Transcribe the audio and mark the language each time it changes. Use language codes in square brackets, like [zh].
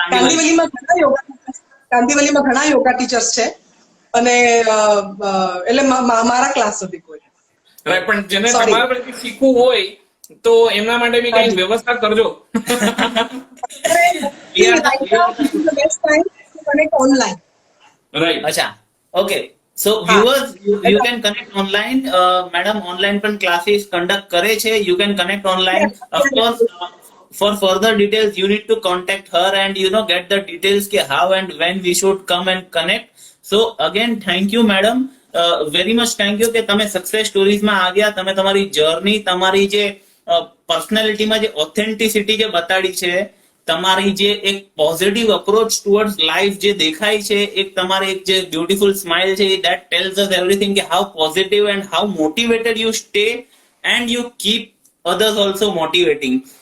[gu] કાંદિવલીમાં ઘણા યોગા ટીચર્સ છે. અને એટલે મારા ક્લાસ નથી કોઈ. રાઈટ, પણ જેને [en] Sorry. [gu] તમારા પરથી શીખવું હોય તો એમના માટે બી કઈ વ્યવસ્થા કરજો. [en] See, right now this is the best time to connect online. Right. Acha. Okay. So viewers, you can connect online. Madam online પણ classes conduct કરે છે. You can connect online. Of course, for further details, you need to contact her and get the details કે how and when we should come and connect. So again, thank you, madam. Very much thank you [gu] કે તમે success stories માં આવ્યા. તમે તમારી journey, તમારી જે પર્સનાલિટીમાં જે ઓથેન્ટિસિટી જે બતાડી છે, તમારી જે એક પોઝિટિવ અપ્રોચ ટુવર્ડ્સ લાઈફ જે દેખાય છે, એક તમારી એક જે બ્યુટીફુલ સ્માઇલ છે, [en] that tells us everything [gu] કે [en] how positive and how motivated you stay and you keep others also motivating.